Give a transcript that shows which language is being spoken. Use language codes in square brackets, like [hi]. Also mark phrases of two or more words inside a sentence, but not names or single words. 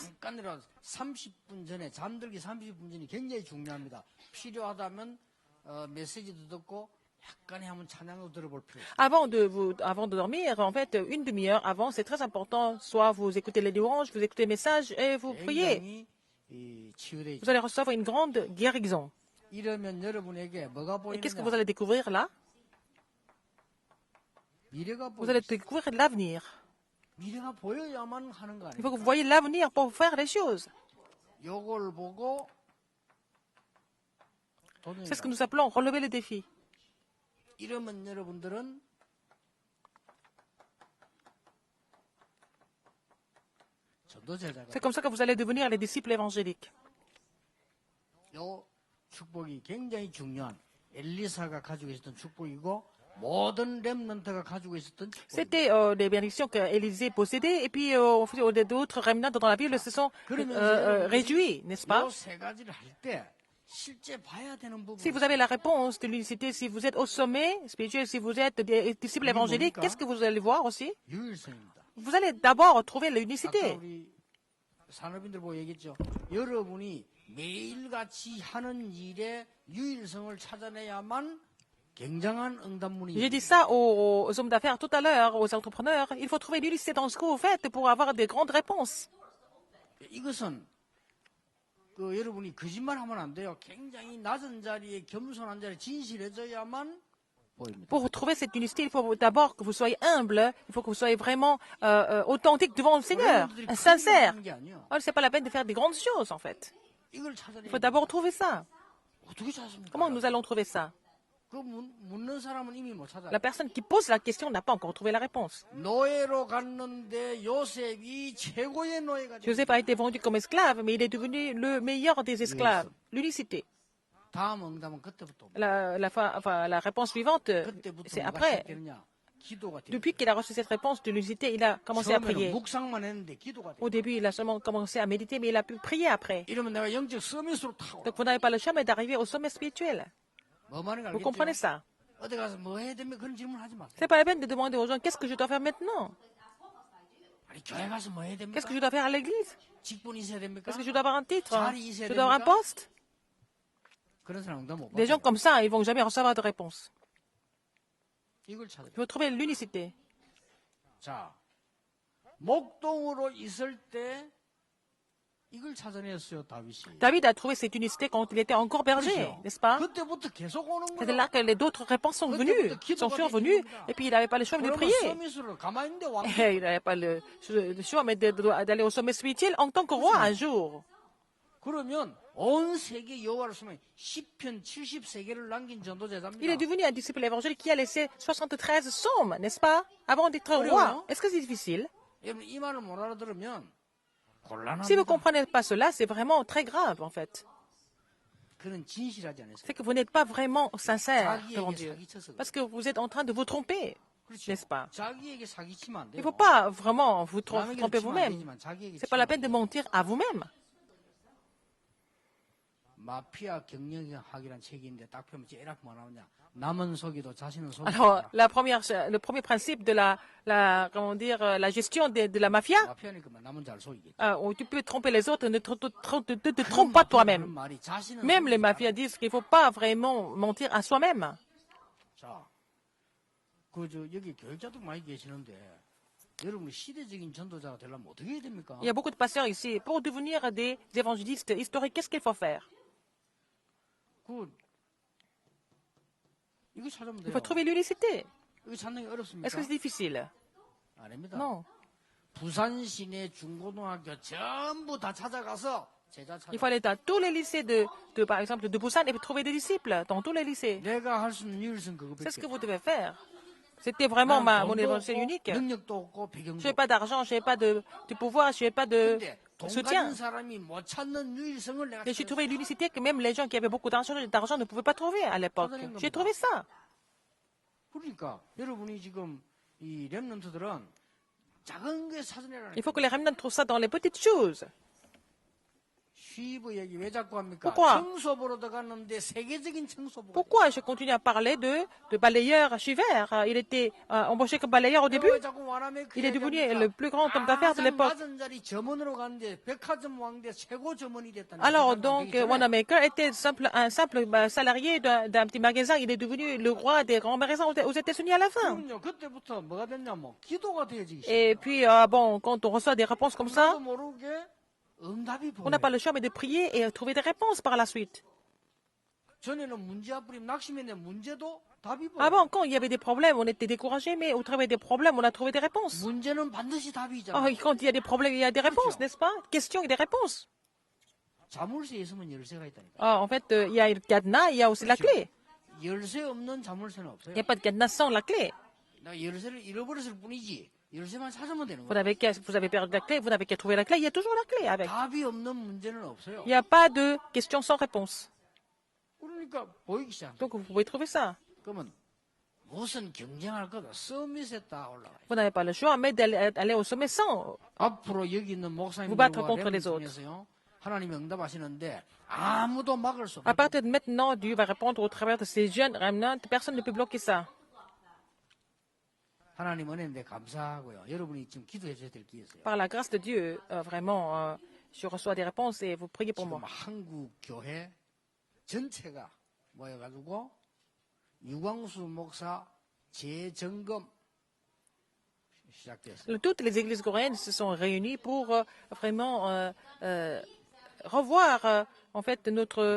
[ko] 잠깐이라도 30분 전에 잠들기 30분 전이 굉장히 중요합니다. 필요하다면 메시지도 듣고 약간의 한번 찬양도 들어볼 필요 있어요. [fr] Avant de dormir, en fait, une demi-heure avant, c'est très important. Soit vous écoutez les louanges, vous écoutez les messages et vous priez. [ko] 굉장히 치유돼 있죠. [fr] Vous allez recevoir une grande guérison. [ko] 이러면 여러분에게 뭐가 [fr] Et qu'est-ce que vous [ko] 보이느냐? [fr] allez découvrir là? [ko] 미래가 [fr] Vous allez [ko] 보이죠. [fr] découvrir l'avenir. [ko] 미래가 보여야만 하는 거 [fr] Il [ko] 아니에요? [fr] faut que vous voyez l'avenir pour faire les choses. [ko] 요걸 보고 [fr] C'est ce que nous appelons relever le défi. [ko] 이러면 여러분들은 전도제자가 [fr] C'est comme ça que vous allez devenir les disciples évangéliques. [ko] 요 축복이 굉장히 중요한 엘리사가 가지고 있었던 축복이고 모든 렘넌트가 가지고 있었던 축복. [fr] C'était des bénédictions qu'Élisée possédait, et puis d'autres remnants dans la Bible se sont réjouis, n'est-ce pas? [ko] 요세 가지를 할 때 실제 봐야 되는 부분. [fr] Si vous avez la réponse de l'unicité, si vous êtes au sommet spirituel, si vous êtes des disciples évangéliques, qu'est-ce que vous allez voir aussi? [ko] 유일성입니다. [fr] Vous allez d'abord trouver [ko] 아까 [fr] l'unicité. [ko] 우리 산업인들 보고 얘기했죠. 여러분이 매일같이 하는 일에 유일성을 찾아내야만 굉장한 응답문이 [fr] J'ai dit ça aux hommes d'affaires tout à l'heure, aux entrepreneurs. Il faut trouver l'unicité dans ce que vous faites pour avoir des grandes réponses. [ko] 이것은 여러분이 거짓말하면 안 돼요. 굉장히 낮은 자리에 겸손한 자리에 진실해져야만 보입니다. [fr] Pour trouver cette unicité, il faut d'abord que vous soyez humble, il faut que vous soyez vraiment authentique devant le Seigneur, [ko] 여러분들이 큰 [fr] sincère. [ko] 일을 하는 게 아니에요. [fr] Oh, c'est pas la peine de faire des grandes choses, en fait. [ko] 이걸 [fr] Il [ko] 찾아내야 [fr] faut d'abord trouver ça. [ko] 어떻게 찾습니까? [fr] Comment nous allons trouver ça? [ko] 그 묻는 사람은 이미 못 찾아요. [fr] La personne qui pose la question n'a pas encore trouvé la réponse. [ko] 노예로 갔는데 요셉이 최고의 노예가 됐어요. [fr] Joseph a été vendu comme esclave, mais il est devenu le meilleur des esclaves. L'unicité. [ko] 다음 응답은 그때부터 옵니다. [fr] La réponse suivante, [ko] 그때부터 [fr] c'est [ko] 뭐가 [fr] après. [ko] 시작되느냐? 기도가 돼요. [fr] Depuis qu'il a reçu cette réponse de l'unicité, il a commencé à [ko] 처음에는 [fr] prier. [ko] 묵상만 했는데 기도가 돼요. [fr] Au début, il a seulement commencé à méditer, mais il a pu prier après. [ko] 이러면 내가 영적 서밋으로 타고 [fr] Donc vous n'avez pas le choix, mais d'arriver au sommet spirituel. [ko] 뭐 말인지 [fr] Vous comprenez [ko] 알겠죠? [fr] ça? [ko] 어디 가서 뭐 해야 됩니까? 그런 질문 하지 마세요. [fr] C'est pas la peine de demander aux gens qu'est-ce que je dois faire maintenant? [ko] 아니 교회 가서 뭐 해야 됩니까? [fr] Qu'est-ce que je dois faire à l'église? [ko] 직분 있어야 됩니까? [fr] Est-ce que je dois avoir un titre? [ko] 자리 있어야 [fr] Je dois avoir un [ko] 됩니까? [fr] poste? [ko] 그런 사람 응답 못 [fr] Des gens [ko] 받아요. [fr] comme ça, ils vont jamais recevoir de réponse. [ko] 이걸 찾아요. [fr] Il faut trouver l'unicité. [ko] 자, 목동으로 있을 때 이걸 찾아냈어요, 다윗이. [fr] David a trouvé cette unicité quand il était encore berger, [ko] 그렇죠? [fr] n'est-ce pas? [ko] 그때부터 계속 오는 [fr] C'est [ko] 거예요. [fr] là que les d'autres réponses sont venues, sont survenues, et puis il n'avait pas le choix de [ko] 그러면 [fr] prier. [ko] 서밋으로 가만히 있는데 왕. [fr] Et il n'avait pas le choix mais d'aller au sommet spirituel en tant que roi un jour. [ko] 그러면 온 세계 여호와를 숨어 시편 70세계를 남긴 [fr] Il est [ko] 전도제자입니다. [fr] devenu un disciple évangélique qui a laissé 73 psaumes, n'est-ce pas? Avant d'être roi. Est-ce que c'est difficile? [ko] 여러분 이 말을 못 알아들으면 [fr] Si vous ne [ko] 곤란합니다. [fr] comprenez pas cela, c'est vraiment très grave, en fait. [ko] 그는 진실하지 않았어요. [fr] C'est que vous n'êtes pas vraiment sincère devant [ko] 자기에게 [fr] Dieu. [ko] 사기쳐서 그래요. [fr] Parce que vous êtes en train de vous tromper, [ko] 그렇죠. [fr] n'est-ce pas? [ko] 자기에게 사기치면 안 [fr] Il ne [ko] 돼요. [fr] faut pas vraiment vous [ko] 남에게는 [fr] tromper [ko] 치면 안 [fr] vous-même. [ko] 되지만 자기에게 [fr] C'est pas la [ko] 치면 [fr] peine de mentir à vous-même. [ko] 마피아 경영학이라는 책이 있는데 딱 펴면 제일 뭐 나오냐? 남은 속이도 자신은 [fr] Alors, [ko] 속이다. [fr] le premier principe de comment dire, la gestion de la mafia, [ko] 마피아니까 남은 잘 속이겠죠. [fr] où tu peux tromper les autres, ne te [ko] 그런 [fr] trompe pas [ko] 마피아는 그런 [fr] toi-même. [ko] 말이 자신은 [fr] Même les [ko] 속이지 [fr] mafias disent qu'il ne faut pas vraiment mentir à soi-même. [ko] 않아. 자, 여기 교육자도 많이 계시는데 여러분이 시대적인 전도자가 되려면 어떻게 해야 됩니까? [fr] Il y a beaucoup de pasteurs ici. Pour devenir des évangélistes historiques, qu'est-ce qu'il faut faire? [ko] 이거 찾으면 [fr] Il [ko] 돼요. [fr] faut trouver l'unicité. [ko] 이거 찾는 게 [fr] Est-ce [ko] 어렵습니까? [fr] que c'est difficile? [ko] 아닙니다. [fr] Non. [ko] 부산 시내 중고등학교 전부 다 찾아가서 제자 찾아. [fr] Il faut aller dans tous les lycées par exemple, de Busan et trouver des disciples dans tous les lycées. [ko] 내가 할 수 있는 유일성 [fr] C'est ce que [ko] 그거밖에. [fr] vous devez faire. C'était vraiment mon évangile unique. [ko] 능력도 없고 배경도. [fr] Je n'ai pas d'argent, je n'ai pas de pouvoir, je n'ai pas de [ko] 근데 돈 [fr] soutien. [ko] 가진 사람이 못 찾는 유일성을 내가 [fr] Mais j'ai [ko] 찾았어. [fr] trouvé l'unicité que même les gens qui avaient beaucoup d'argent ne pouvaient pas trouver à l'époque. J'ai trouvé ça. [ko] 그러니까 여러분이 지금 이 렘넌트들은 작은 게 찾아내라는. [fr] Il faut que les remnants trouvent ça dans les petites choses. [ko] 쉬브 얘기 왜 자꾸 합니까? [fr] Pourquoi? [ko] 청소 보러 들어갔는데 세계적인 청소 보러. [fr] Pourquoi je continue à parler de balayeur Chiver? Il était embauché comme balayeur au début. [ko] 왜 자꾸 와라메 그 [fr] Il est devenu [ko] 얘기합니까? [fr] le plus grand homme d'affaires de l'époque. [ko] 가장 낮은 자리 점원으로 갔는데 백화점 왕대 최고 점원이 됐다는. [fr] Alors [ko] 백화점 [fr] donc, [ko] 되기 전에 [fr] Wanamaker était un simple salarié d'un petit magasin. Il est devenu le roi des grands magasins aux États-Unis à la fin. [ko] 그럼요. 그때부터 뭐가 됐냐면 기도가 되어지기 시작. [fr] Et puis, bon, quand on reçoit des réponses comme ça, [ko] 나도 모르게 응답이 [fr] on n'a pas [ko] 보여요. [fr] le choix mais de prier et trouver des réponses par la suite. [ko] 전에는 문제 앞부림 낙심했는데 문제도 답이 보여요. [fr] Avant, quand il y avait des problèmes, on était découragés, mais au travers des problèmes, on a trouvé des réponses. [ko] 문제는 반드시 답이 [fr] Oh, [ko] 있잖아요. [fr] et quand il y a des problèmes, il y a des réponses, n'est-ce pas? Questions et des réponses. [ko] 자물쇠에 있으면 열쇠가 있다니까. [fr] Ah, en fait, il y a le cadenas, il y a aussi la clé. [ko] 열쇠 없는 자물쇠는 [fr] Il [ko] 없어요. [fr] n'y a pas de cadenas sans la clé. [ko] 나 열쇠를 잃어버렸을 뿐이지. 열쇠만 찾으면 되는 [fr] Vous [ko] 거예요. [fr] avez perdu la clé, vous n'avez qu'à trouver la clé, il y a toujours la clé avec. [ko] 답이 없는 문제는 없어요. [fr] Il n'y a pas de questions sans réponse. [ko] 그러니까 보이기 시작. [fr] Donc vous pouvez trouver ça. [ko] 그러면 무슨 경쟁할 거다. 서밋에 딱 올라가요. [fr] Vous n'avez pas le choix, mais d'aller au sommet sans. [ko] 앞으로 여기 있는 [fr] Vous battre [ko] 목사님들과 [fr] contre les autres. [ko] 중에서요. 하나님이 응답하시는데 아무도 막을 수 [fr] À [ko] 없는 [fr] partir de maintenant, Dieu va répondre au travers de ces jeunes remnants. Personne ne peut bloquer ça. [ko] 하나님 은혜인데 감사하고요. 여러분이 지금 기도해 줘야 될 게 있어요. [fr] Par la grâce de Dieu, vraiment, je reçois des réponses et vous priez pour [ko] 지금 [fr] moi. [ko] 한국 교회 전체가 모여가지고 유광수 목사 재점검 시작됐어요. [fr] Toutes les églises coréennes se sont réunies pour vraiment revoir en fait notre